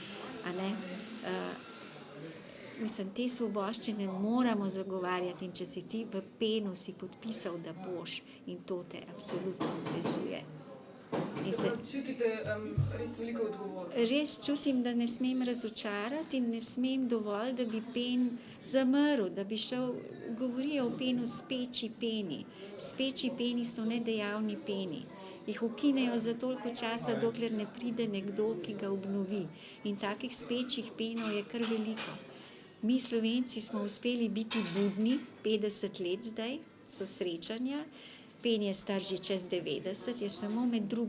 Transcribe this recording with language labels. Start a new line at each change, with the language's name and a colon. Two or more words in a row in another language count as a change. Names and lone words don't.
Slovenian: Te svoboščine moramo zagovarjati in če si ti v PEN-u si podpisal, da boš, in to te absolutno obvezuje. Čutite res veliko odgovornost? Res čutim, da ne smem razočarati in ne smem dovolj, da bi PEN zamrl, da bi šel, govorijo o PEN-u speči PEN-i. Speči PEN-i so nedejavni PEN-i. Jih ukinejo za toliko časa, dokler ne pride nekdo, ki ga obnovi. In takih spečih PEN-ov je kar veliko. Mi Slovenci smo uspeli biti budni, 50 let zdaj so srečanja. PEN je star že čez 90, je samo med 2.